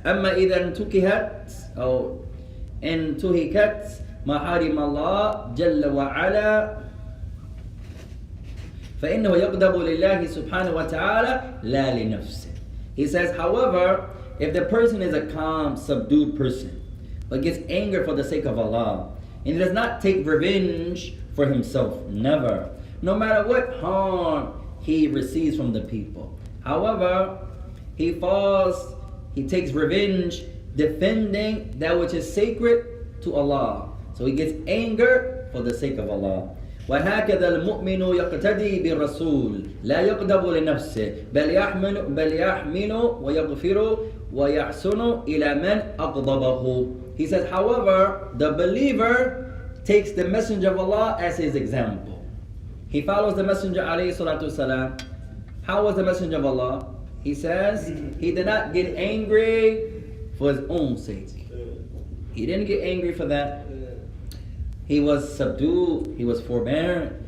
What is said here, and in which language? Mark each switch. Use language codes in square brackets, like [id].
[ar] أما إذا انتهكت أو انتهكت محارم الله جل وعلا فإنه يغضب لله سبحانه وتعالى لا لنفسه. [en] He says, however, if the person is a calm, subdued person, but gets anger for the sake of Allah, and he does not take revenge for himself, never, no matter what harm he receives from the people. However, he takes revenge defending that which is sacred to Allah. So he gets anger for the sake of Allah. [ar] وهكذا المؤمن يقتدي بالرسول لا يغضب لنفسه بل يحمل ويغفر ويحسن إلى من أغضبه. [en] He says, however, the believer takes the Messenger of Allah as his example. He follows the Messenger alayhi salatu wasalam. How was the Messenger of Allah? He says he did not get angry for his own sake. He didn't get angry for that. He was subdued. He was forbearing.